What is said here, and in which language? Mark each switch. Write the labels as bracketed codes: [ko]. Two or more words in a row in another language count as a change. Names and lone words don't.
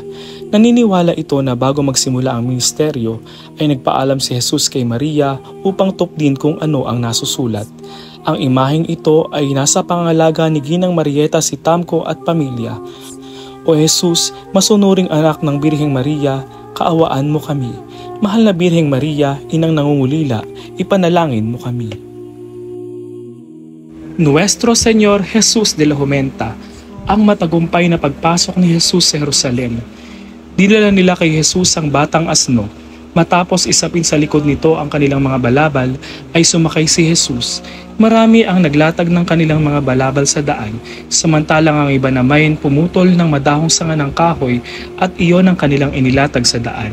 [tl] Naniniwala ito na bago magsimula ang ministeryo ay nagpaalam si Jesus kay Maria upang tukdin kung ano ang nasusulat. Ang imaheng ito ay nasa pangalaga ni Ginang Marieta si Tamco at pamilya. O Jesus, masunuring anak ng Birheng Maria, kaawaan mo kami. Mahal na Birheng Maria, inang nangungulila, ipanalangin mo kami. [es] Nuestro Señor Jesus de la Jumenta, [tl] ang matagumpay na pagpasok ni Jesus sa Jerusalem. Dinala nila kay Jesus ang batang asno. Matapos isapin sa likod nito ang kanilang mga balabal, ay sumakay si Jesus. Marami ang naglatag ng kanilang mga balabal sa daan, samantalang ang iba naman pumutol ng madahong sanga ng kahoy at iyon ang kanilang inilatag sa daan.